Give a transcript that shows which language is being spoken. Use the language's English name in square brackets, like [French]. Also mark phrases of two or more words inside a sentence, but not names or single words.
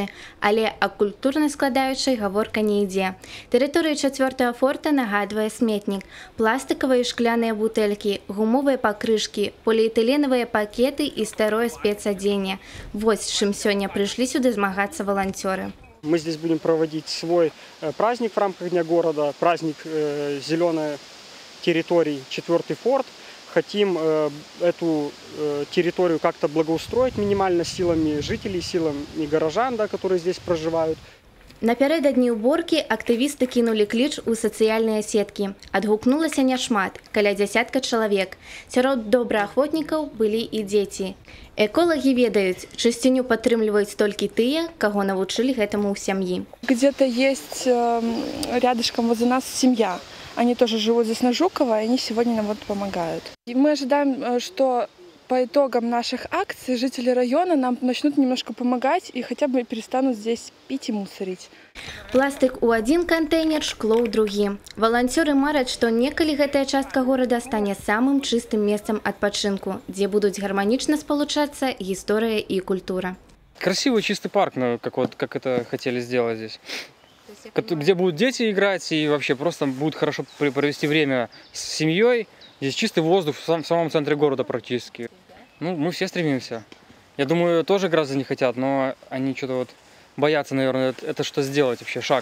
[Belarusian] Але аб культурнай складаючай гаворка не ідзе. Тэрыторыя чацвёртага форта нагадвае сметнік. Пластыкавыя і шкляныя бутэлькі, гумовыя пакрышкі, поліэтыленавыя пакеты і старое спецадзенне. Вось з чым сёння прыйшлі сюды змагацца волонтеры. [Russian] Мы здесь будем проводить свой праздник в рамках Дня города, праздник зеленой территории, 4-й форт. Хотим эту территорию как-то благоустроить минимально силами жителей, силами горожан, да, которые здесь проживают. [Belarusian] Напярэдадні ўборкі актывісты кінулі кліч у сацыяльныя сеткі. Адгукнулася няшмат, каля дзясятка чалавек. Сярод добраахвотнікаў былі і дзеці. Эколагі ведаюць, чысціню падтрымліваюць толькі тыя, каго навучылі гэтаму ў сям'і. [Russian] Где-то есть рядышком возле нас семья. Они тоже живут здесь на Жукова, и они сегодня нам вот помогают. И мы ожидаем, что по итогам наших акций жители района нам начнут немножко помогать и хотя бы перестанут здесь пить и мусорить. [Belarusian] Пластик у один контейнер, шкло ў другі. Валанцёры мараць, што некалі гэтая частка горада стане самым чыстым месцам адпачынку, дзе будуць гарманічна спалучацца гісторыя і культура. [Russian] Красивый чистый парк, как это хотели сделать здесь. Где будут дети играть и вообще просто будут хорошо провести время с семьей. Здесь чистый воздух в самом центре города практически. Ну, мы все стремимся. Я думаю, тоже граждане хотят, но они что-то вот боятся, наверное, это что сделать вообще, шаг.